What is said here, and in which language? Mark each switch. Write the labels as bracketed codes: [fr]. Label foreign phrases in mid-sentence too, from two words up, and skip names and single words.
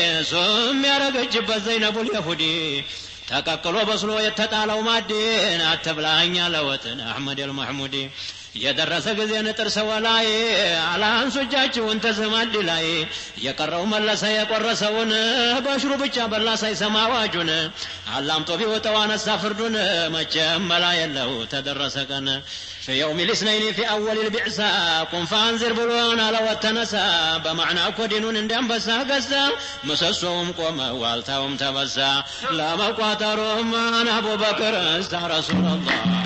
[am] ሱም ያረገችበት ዘይነቡል የሁዲ። ተቀቅሎ በስሎ የተጣለው ማዕድን አትብላኝ አለ ወጥን አሕመድ አልመሕሙድ። የደረሰ ጊዜ ንጥር ሰው ላይ አላንሱ እጃችሁን ተዝህ ማዕድ ላይ። የቀረው መለሰ የቆረሰውን በሽሩ ብቻ በላ ሳይሰማ አዋጁን። አላምጦ ቢወጣው አነሳ ፍርዱን መቼም መላ የለው ተደረሰ ቀን። [ar] في يوم الاثنين في أول البعثة قم فأنذر [am] ብሎን አለ ወጥ ተነሳ። በማዕና እኮ ዲኑን እንደ አንበሳ ገዛ። ምሰሶውም ቆመ ዋልታውም ተበሳ። ለመቋጠሩም አቡበክር እስታ ረሱላላህ